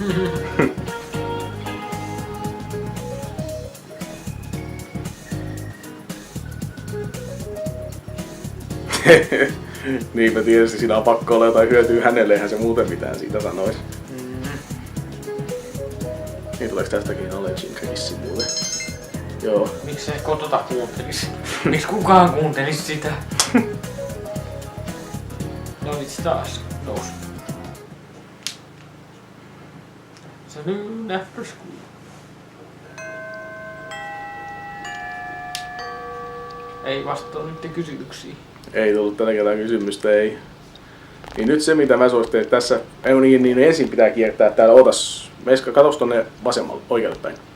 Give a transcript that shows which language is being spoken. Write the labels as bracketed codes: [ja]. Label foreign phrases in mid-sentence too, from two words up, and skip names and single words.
[fi] Niinpä tietysti siinä on pakko olla jotain hyötyä hänelle, eihän se muuten mitään siitä sanois. Niin tuleeks tästäkin [en] knowledge increase [fi] muuten? Joo. Miksi se kotota kuuntelis? Miksi kukaan kuuntelis sitä? No vitsi taas nousi. [en] Saloon after school. [fi] Ei vastaa nyt kysymyksiin. Ei tullut tällä kertaa kysymystä, ei. Niin nyt se mitä mä suosittelen tässä, ei niin ensin pitää kiertää täällä, ootas, Meska, katos tonne vasemmalle, oikealle päin.